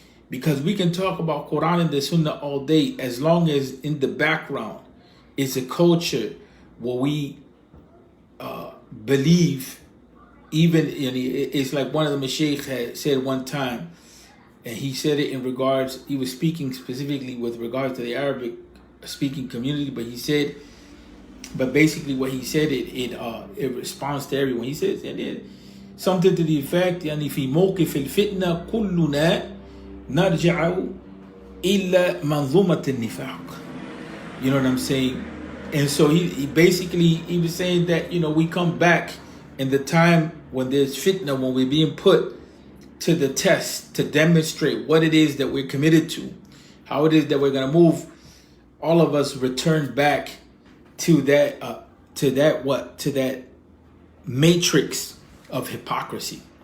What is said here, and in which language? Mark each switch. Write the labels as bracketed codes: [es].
[en] Because we can talk about Quran and the Sunnah all day, as long as in the background is a culture where we believe, even it's like one of the Mashaykh had said one time, and he said it in regards, he was speaking specifically with regards to the Arabic speaking community, but basically what he said, it responds to everyone. He says, and then something to the effect, [ar] يعني في موقف الفتنة كلنا نرجع إلا منظومة النفاق. [en] You know what I'm saying? And so he was saying that, we come back in the time when there's fitna, when we're being put to the test to demonstrate what it is that we're committed to, how it is that we're going to move. All of us return back to that matrix of hypocrisy.